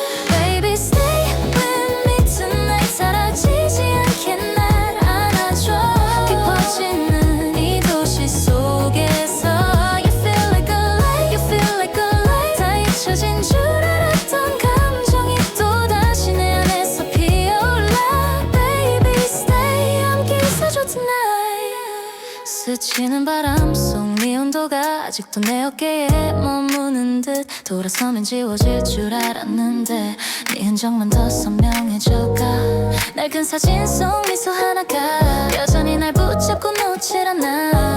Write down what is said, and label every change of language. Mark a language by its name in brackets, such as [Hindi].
[English] Baby stay with me tonight. [Korean] 사라지지 않게 날 안아줘. 깊어지는 이 도시 속에서 [English] You feel like a light, you feel like a light. [Korean] 다 잊혀진 줄 알았던 감정이 또다시 내 안에서 피어올라. [English] Baby stay, [Korean] 함께 있어줘 [English] tonight. [Korean] 스치는 바람 속 네 온도가 아직도 내 어깨에 머무는 듯. 돌아서면 지워질 줄 알았는데 네 흔적만 더 선명해져가. 낡은 사진 속 미소 하나가 여전히 날 붙잡고 놓질 않아.